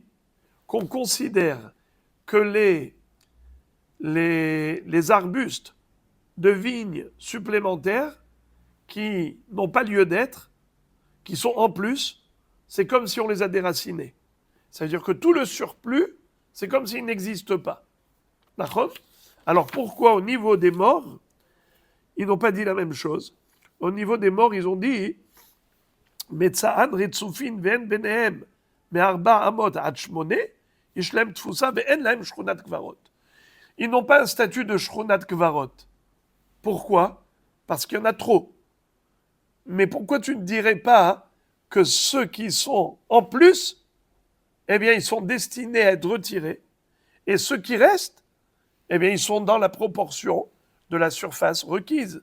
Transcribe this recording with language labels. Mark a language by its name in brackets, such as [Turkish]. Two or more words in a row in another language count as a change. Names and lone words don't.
[French] Qu'on considère que les arbustes de vignes supplémentaires qui n'ont pas lieu d'être, qui sont en plus, c'est comme si on les a déracinés. C'est-à-dire que tout le surplus, c'est comme s'il n'existe pas. D'accord? Alors pourquoi au niveau des morts, ils n'ont pas dit la même chose? Au niveau des morts, ils ont dit [Hebrew] מצען רצופין ואין ביניהם מארבע אמות עד שמונה, יש להם תפוסה ואין להם שכונת קברות. [French] Ils n'ont pas un statut de [Hebrew] שכונת קברות. [French] Pourquoi? Parce qu'il y en a trop. Mais pourquoi tu ne dirais pas que ceux qui sont en plus, eh bien, ils sont destinés à être retirés, et ceux qui restent, eh bien, ils sont dans la proportion de la surface requise.